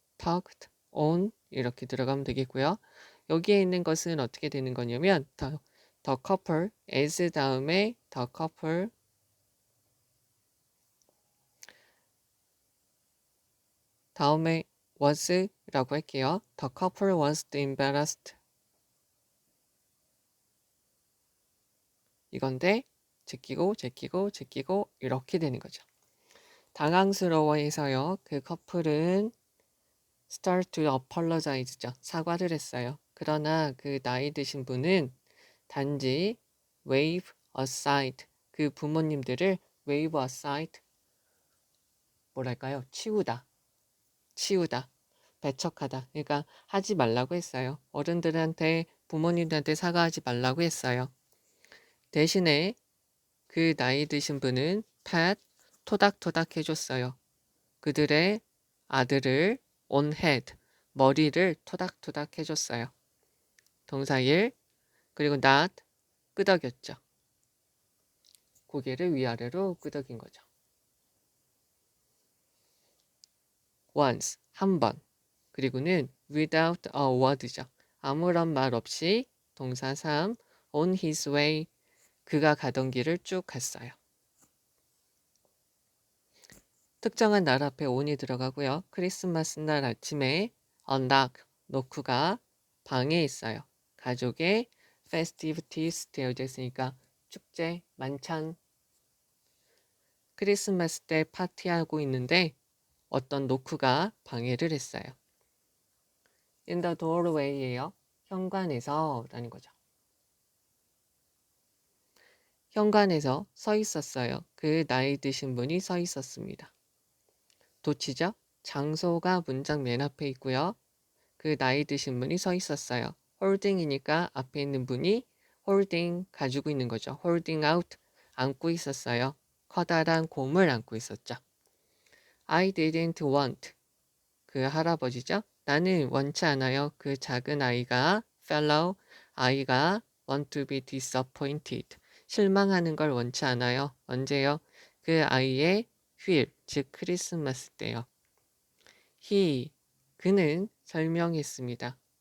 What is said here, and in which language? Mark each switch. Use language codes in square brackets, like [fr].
[ko] tugged on 이렇게 들어가면 되겠고요. 여기에 있는 것은 어떻게 되는 거냐면 the couple, as 다음에 the couple 다음에 was라고 할게요. [en] The couple was embarrassed. [ko] 이건데 제끼고 이렇게 되는 거죠. 당황스러워해서요. 그 커플은 start to apologize 죠. 사과를 했어요. 그러나 그 나이 드신 분은 단지 wave aside, 그 부모님들을 wave aside, 뭐랄까요? 치우다, 배척하다. 그러니까 하지 말라고 했어요. 어른들한테, 부모님들한테 사과하지 말라고 했어요. 대신에 그 나이 드신 분은 pat, 토닥토닥 해줬어요. 그들의 아들을 on head, 머리를 토닥토닥 해줬어요. 동사 1, 그리고 not, 끄덕였죠. 고개를 위아래로 끄덕인 거죠. once, 한 번. 그리고는 without a word 죠. 아무런 말 없이 동사 3, on his way, 그가 가던 길을 쭉 갔어요. 특정한 날 앞에 on이 들어가고요. 크리스마스 날 아침에 knock, 노크가 방에 있어요. 가족의 festivities 되어져 있으니까 축제, 만찬, 크리스마스 때 파티하고 있는데 어떤 노크가 방해를 했어요. in the doorway 예요. 현관에서 라는 거죠. 현관에서 서 있었어요. 그 나이 드신 분이 서 있었습니다. 도치죠? 장소가 문장 맨 앞에 있고요. 그 나이 드신 분이 서 있었어요. holding 이니까 앞에 있는 분이 holding 가지고 있는 거죠. holding out 안고 있었어요. 커다란 곰을 안고 있었죠. I didn't want 그 할아버지죠. 나는 원치 않아요. 그 작은 아이가 fellow 아이가 want to be disappointed 실망하는 걸 원치 않아요. 언제요? 그 아이의 휴일 즉 크리스마스 때요. He 그는 설명했습니다.